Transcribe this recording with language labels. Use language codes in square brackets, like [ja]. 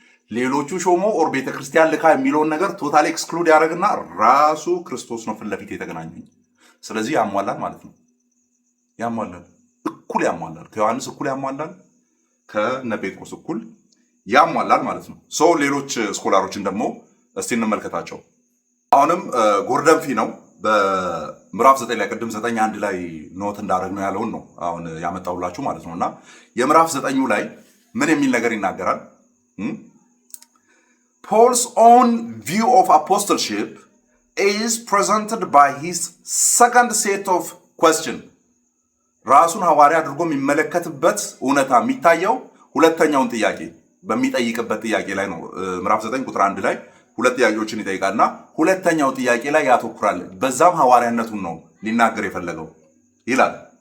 [am] ሌሎቹ ሾሞ ኦር ቤተክርስቲያን ልካ የሚለውን ነገር ቶታሊ ኤክስክሉድ ያደረግና ራሱ ክርስቶስ ነው ፊት ለፊት የተገናኘኝ። ስለዚህ ያሟላል ማለት ነው። ያሟላል፣ እኩል ያሟላል። ከዮሐንስ እኩል ያሟላል፣ ከነ ጴጥሮስ እኩል ያሟላል ማለት ነው። ሌሎች ስኮላሮችን ደግሞ እስቲ እንመልከታቸው። አሁንም ጎርደን ፊ ነው በምዕራፍ 9 ላይ ቅድም 9:1 ላይ ኖት እንዳደረግ ነው ያለውን ነው አሁን ያመጣሁላችሁ ማለት ነው። እና የምዕራፍ 9 ላይ ምን የሚል ነገር ይናገራል? [en] Paul's own view of apostleship is presented by his second set of question. [am] ራሱን ሐዋርያ አድርጎ የሚመለከትበት እውነታ የሚታየው ሁለተኛውን ጥያቄ በሚጠይቅበት ጥያቄ ላይ ነው። ምዕራፍ 9 ቁጥር 1 ላይ ሁለት ጥያቄዎችን ይጠይቃልና ሁለተኛው ጥያቄ ላይ ያተኩራል። በዛም ሐዋርያነቱን ነው ሊናገር የፈለገው ይላል።